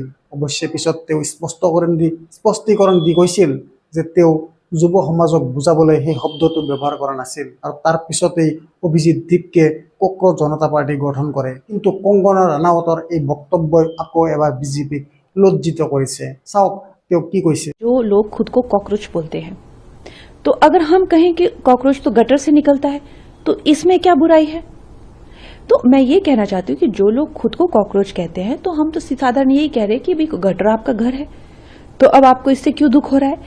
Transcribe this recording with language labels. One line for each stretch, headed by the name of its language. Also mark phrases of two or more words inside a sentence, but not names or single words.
Assamese: অৱশ্যে পিছত তেওঁ স্পষ্টীকৰণ দি কৈছিল যে তেওঁ যুৱ সমাজক বুজাবলৈ সেই শব্দটো ব্যৱহাৰ কৰা নাছিল। আৰু তাৰ পিছতেই অভিজিৎ দীপকে কক্ৰচ জনতা পাৰ্টি গঠন কৰে। কিন্তু কংগনা ৰাণাৱতৰ এই বক্তব্যই আকৌ এবাৰ বিজেপিক লজ্জিত কৰিছে। চাওক তেওঁ কি কৈছে।
Hindi: जो लोग खुद को कॉकरोच बोलते हैं, तो अगर हम कहें कि कॉकरोच तो गटर से निकलता है तो इसमें क्या बुराई है? तो मैं ये कहना चाहती हूँ कि जो लोग खुद को कॉकरोच कहते हैं तो हम तो साधारण यही कह रहे हैं कि भाई गटर आपका घर है, तो अब आपको इससे क्यों दुख हो रहा है?